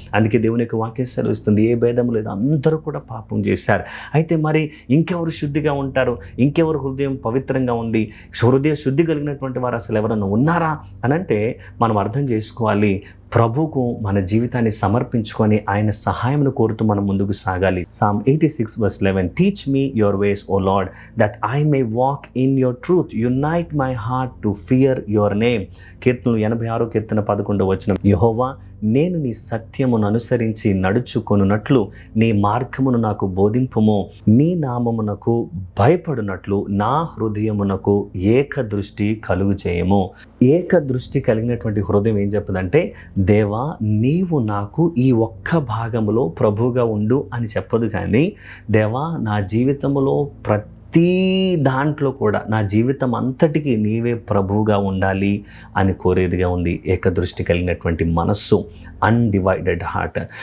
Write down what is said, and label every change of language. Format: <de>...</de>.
<te>అందుకే దేవుని యొక్క వాక్యం సెలవిస్తుంది, ఏ భేదం లేదు, అందరూ కూడా పాపం చేశారు. అయితే మరి ఇంకెవరు శుద్ధిగా ఉంటారు? ఇంకెవరు హృదయం పవిత్రంగా ఉంది? హృదయ శుద్ధి కలిగినటువంటి వారు అసలు ఎవరన్నా ఉన్నారా అని అంటే మనం అర్థం చేసుకోవాలి. ప్రభువుకు మన జీవితాన్ని సమర్పించుకొని ఆయన సహాయమును కోరుతూ మనం ముందుకు సాగాలి.</te> <en>Psalm 86 verse 11. Teach me your ways, O Lord, that I may walk in your truth. Unite my heart to fear your name.</en> <te>కీర్తనలు 86 కీర్తన 11 వచనం. యెహోవా, నేను నీ సత్యమును అనుసరించి నడుచుకొనున్నట్లు నీ మార్గమును నాకు బోధింపుము. నీ నామమునకు భయపడునట్లు నా హృదయమునకు ఏక దృష్టి కలుగు చేయము. ఏక దృష్టి కలిగినటువంటి హృదయం ఏం చెప్పదంటే, దేవా, నీవు నాకు ఈ ఒక్క భాగములో ప్రభువుగా ఉండు అని చెప్పదు, కానీ దేవా, నా జీవితంలో ప్రతి దాంట్లో కూడా నా జీవితం అంతటికి నీవే ప్రభువుగా ఉండాలి అని కోరేదిగా ఉంది ఏకదృష్టి కలిగినటువంటి మనస్సు,</te> <en>Undivided heart.</en>